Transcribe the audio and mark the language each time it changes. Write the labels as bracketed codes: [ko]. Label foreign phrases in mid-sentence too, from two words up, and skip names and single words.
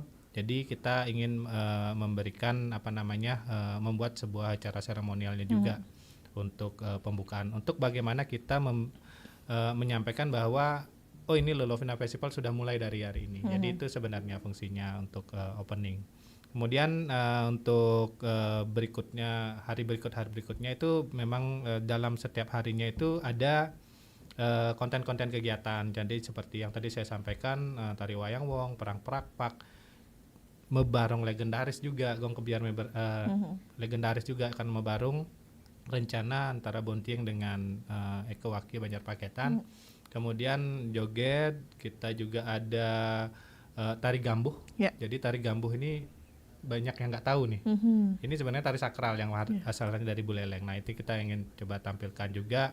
[id] Jadi kita ingin memberikan membuat sebuah acara seremonialnya juga untuk pembukaan, untuk bagaimana kita menyampaikan bahwa ini Lovina Festival sudah mulai dari hari ini. Jadi itu sebenarnya fungsinya untuk opening. Kemudian untuk hari berikutnya itu memang dalam setiap harinya itu ada konten-konten kegiatan. Jadi seperti yang tadi saya sampaikan, tari wayang wong, perang perakpak, mebarong legendaris juga, gong kebiar legendaris juga akan mebarong, rencana antara Bontieng dengan Eko Waki Banjarpaketan. Kemudian joget, kita juga ada tari gambuh. Jadi tari gambuh ini banyak yang nggak tahu nih. Ini sebenarnya tari sakral yang asalnya dari Buleleng. Nah, itu kita ingin coba tampilkan juga.